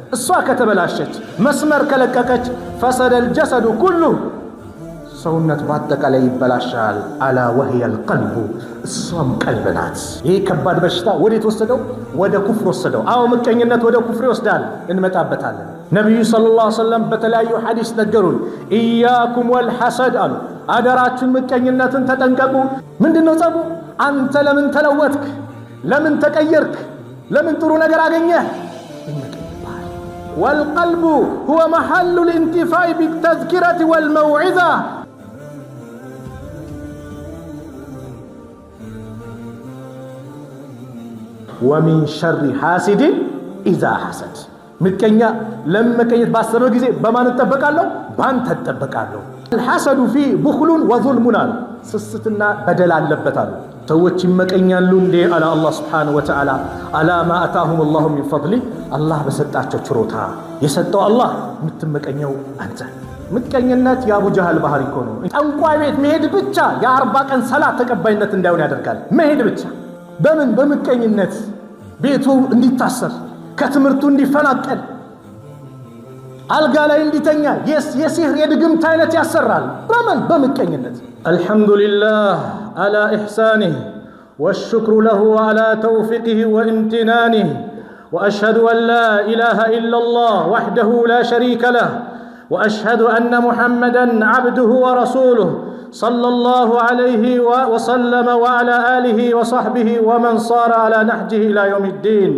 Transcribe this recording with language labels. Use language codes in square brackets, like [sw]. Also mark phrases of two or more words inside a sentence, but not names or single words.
[am] እሷ ከተበላሸች መስመር ከለቀቀች [ar] فسد الجسد كله [am] ሰውነት በአጠቃላይ ይበላሻል። አላ [ar] وهي القلب [am] እሷም ቀልብ ናት። ይህ ከባድ በሽታ ወዴት ወሰደው? ወደ ኩፍር ወሰደው። አዎ ምቀኝነት ወደ ኩፍር ይወስዳል። እንመጣበታለን። ነብዩ [ar] صلى الله عليه وسلم [am] በተለያዩ ሐዲስ ነገሩን [ar] إياكم والحسد [am] አሉ። አደራችሁን ምቀኝነትን ተጠንቀቁ። ምንድነው ጸቡ? አንተ ለምን ተለወጥክ? ለምን ተቀየርክ? ለምን ጥሩ ነገር አገኘህ? [ar] والقلب هو محل الانتفاع بالتذكرة والموعظة ومن شر حاسد إذا حسد [am] ምቀኛ ለመቀኘት ባሰበ ጊዜ በማን ተጠበቃለሁ? ባንተ ተጠበቃለሁ። [ar] الحسد فيه بخل وظلم [am] ስስትና በደል አለበታል። ሰዎች ይመቀኛሉ እንዴ አለ አላህ [ar] سبحانه وتعالى على ما آتاهم الله من فضله [am] አላህ በሰጣቸው ችሮታ የሰጠው አላህ የምትመቀኘው አንተ። ምቀኝነት የአቡ ጀህል ባህሪ እኮ ነው። ጠንቋይ ቤት መሄድ ብቻ የ40 ቀን ሰላት ተቀባይነት እንዳይሆን ያደርጋል። መሄድ ብቻ በምን በምቀኝነት ቤቱ እንዲታሰር ከትምህርቱ እንዲፈናቀል አልጋ ላይ እንዲተኛ የሲህር የድግምት አይነት ያሰራል። በምን በምቀኝነት። [ar] الحمد لله على إحسانه والشكر له على توفيقه وامتنانه وأشهد أن لا إله إلا الله وحده لا شريك له وأشهد أن محمدًا عبده ورسوله صلى الله عليه وسلم وعلى آله وصحبه ومن صار على نهجه إلى يوم الدين.